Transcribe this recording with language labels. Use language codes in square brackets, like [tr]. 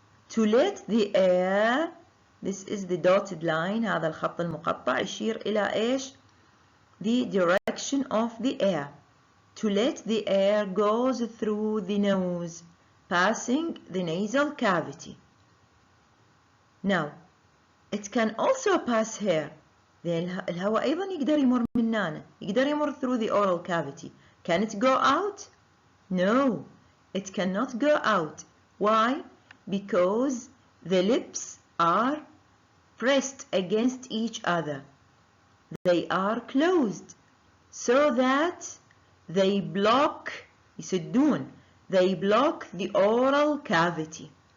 [en] To let the air, this is the dotted line, [ar] هذا الخط المقطع يشير إلى إيش؟ [en] The direction of the air. To let the air goes through the nose, passing the nasal cavity. Now, it can also pass here. [ar] الهواء أيضا يقدر يمر من هنا. يقدر يمر [en] through the oral cavity. Can it go out? No, it cannot go out. Why? Because the lips are pressed against each other. They are closed so that they block, يسدون, they block the oral cavity.